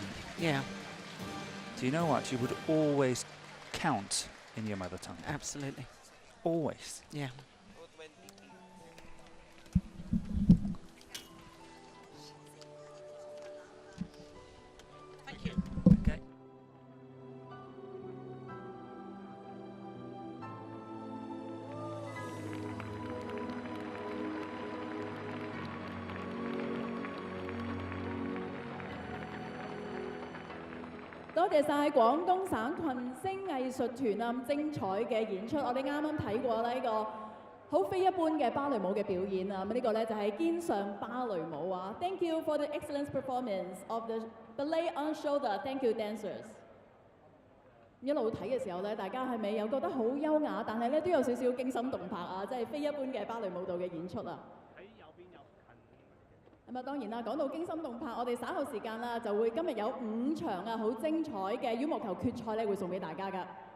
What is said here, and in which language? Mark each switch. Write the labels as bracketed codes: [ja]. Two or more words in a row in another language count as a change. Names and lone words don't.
[en] Yeah, do you know what? You would always count in your mother tongue. absolutely. Always. Yeah. Thank you. Okay. [yue] 多謝晒廣東省群星藝術團啊，咁精彩嘅演出。我哋啱啱睇過呢個好非一般嘅芭蕾舞嘅表演啊，咁呢個呢就係肩上芭蕾舞啊。 [en] Thank you for the excellent performance of the ballet on shoulder. Thank you, dancers. [yue] 一路睇嘅時候呢，大家係咪有覺得好優雅，但係呢都有少少驚心動魄啊，即係非一般嘅芭蕾舞蹈嘅演出啊！咁啊，當然啦，講到驚心動魄，我哋稍後時間啦，就會今日有5場啊，好精彩嘅羽毛球決賽咧，會送俾大家㗎。